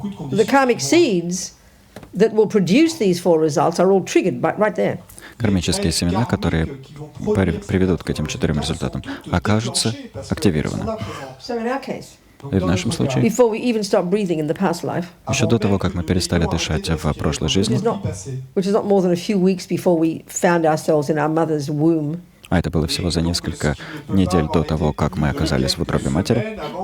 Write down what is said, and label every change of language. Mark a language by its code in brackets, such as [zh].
[en] the karmic seeds that will produce these four results are all triggered right there. [ru] кармические семена, которые приведут к этим 4 результатам, окажутся активированы. [en] So in our case, [ru] И в нашем случае, [en] before we even stopped breathing in the past life, [ru] еще до того, как мы перестали дышать в прошлой жизни, [en] which is not more than a few weeks before we found ourselves in our mother's womb, [ru] а это было всего за несколько недель до того, как мы оказались в утробе матери,